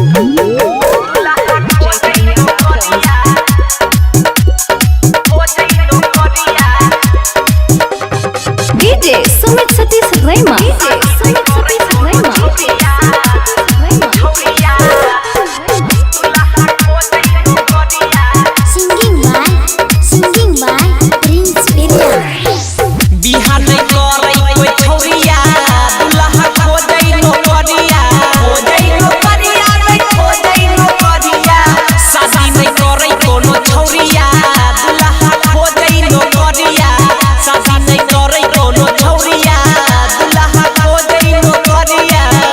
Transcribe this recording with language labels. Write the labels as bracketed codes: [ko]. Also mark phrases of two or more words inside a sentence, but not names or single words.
[en] DJ Sumit Satish Rema. Singing by Prince Peria. [mai] बिहान करे कोई छौरिया दुल्हा खोजै नौकरिया नहीं खोजै नौकरिया शादी नहीं करे कोनो छौरिया दुल्हा खोजै नौकरिया शादी नहीं करे कोनो छौरिया दुल्हा खोजै नौकरिया